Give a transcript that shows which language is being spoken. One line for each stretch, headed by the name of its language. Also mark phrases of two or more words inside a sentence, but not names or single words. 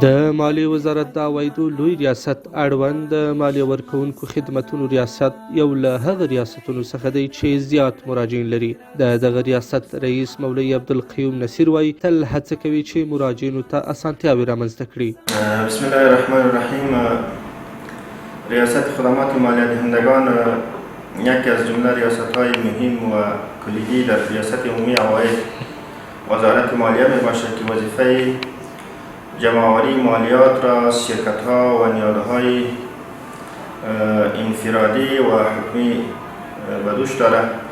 Pashto: د مالیې وزارت د عوایدو لوی ریاست اړوند د مالیې ورکوونکو خدمتونو ریاست یو له هغه ریاستونو څخه دی چې زیات مراجعین لري. د دغه ریاست رئیس مولوي عبدالقیوم نصیر وایي تل هڅه کوي چې مراجعینو ته اسانتیاوې رامنځته کړي.
Arabic: بسم الله الرحمن الرحیم.
Persian: ریاست خدمات مالیه دهندگان یکی از جمله ریاست‌های مهم و کلیدی در ریاست عمومی عواید وزارت مالیه می باشد که وظیفه جمع‌آوری مالیات را از شرکت‌ها و نهادهای انفرادی و حکومی به دوش دارد.